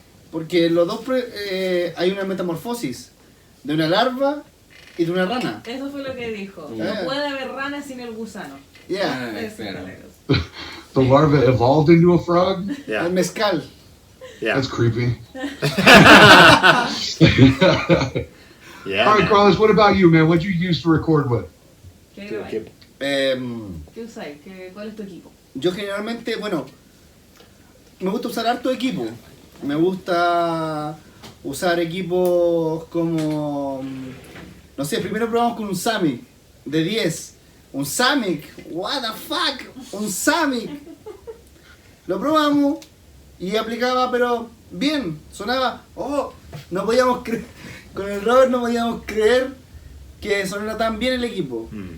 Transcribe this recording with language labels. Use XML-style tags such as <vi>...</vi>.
<es>Porque los dos hay una metamorfosis de una larva y de una rana. Eso fue lo que dijo.</es> <en>Yeah.</en> <es>No puede haber rana sin el gusano.</es> <en>Yeah, Ah,</en> <es>Eso claro. es.</es> <en>The larva evolved into a frog? Yeah.</en> <es>el mezcal.</es> <en>Yeah. That's creepy. Yeah. All right, man. Carlos, what about you, man? What'd you use to record with?</en> <es>¿Qué,</es> <en>Okay.</en> <es>¿Qué usáis? ¿Cuál es tu equipo? Yo generalmente, bueno, me gusta usar harto equipo. Me gusta usar equipos como, no sé, primero probamos con un Samick de 10. Un Samick,</es> <en>what the fuck,</en> <es>un Samick. Lo probamos y aplicaba, pero bien, sonaba, no podíamos creer, con el Robert no podíamos creer que sonara tan bien el equipo.</es>